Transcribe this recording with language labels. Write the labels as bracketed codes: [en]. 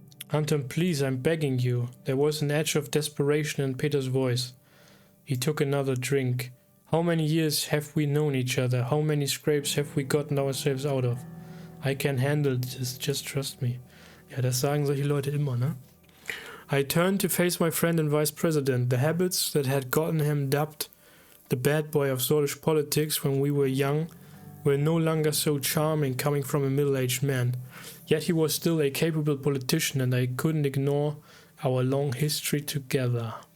[en] Anton, please, I'm begging you. There was an edge of desperation in Peter's voice. He took another drink. How many years have we known each other? How many scrapes have we gotten ourselves out of? I can handle this, just trust me. [de] Ja, das sagen solche Leute immer, ne? [en] I turned to face my friend and vice president. The habits that had gotten him dubbed the bad boy of Swedish politics when we were young were no longer so charming coming from a middle-aged man. Yet he was still a capable politician and I couldn't ignore our long history together.